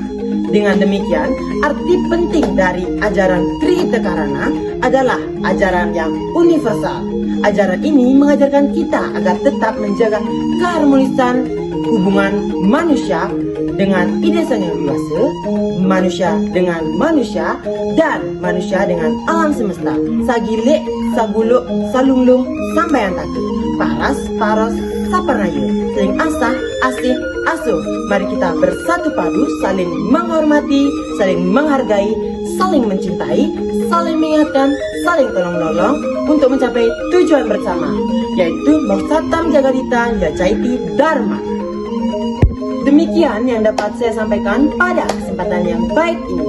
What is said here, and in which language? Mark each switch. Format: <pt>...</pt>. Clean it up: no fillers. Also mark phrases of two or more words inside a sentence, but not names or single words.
<id>Dengan demikian, arti penting dari ajaran Trihita adalah ajaran yang universal. Ajaran ini mengajarkan kita agar tetap menjaga keharmonisan hubungan manusia dengan ide Sang Yang Widi Wase, manusia dengan manusia, dan manusia dengan alam semesta.</id> <ban>Sagile, saguluk, salunglung, sambayan tatu, paras, paros, saparnayu, saling asah, asih, asuh.</ban> <id>Mari kita bersatu padu, saling menghormati, saling menghargai, saling mencintai, saling mengingatkan, saling tolong-menolong untuk mencapai tujuan bersama, yaitu</id> <sa>Mausatam Jagadita Yacaiti Dharma.</sa> <id>Demikian yang dapat saya sampaikan pada kesempatan yang baik ini.</id>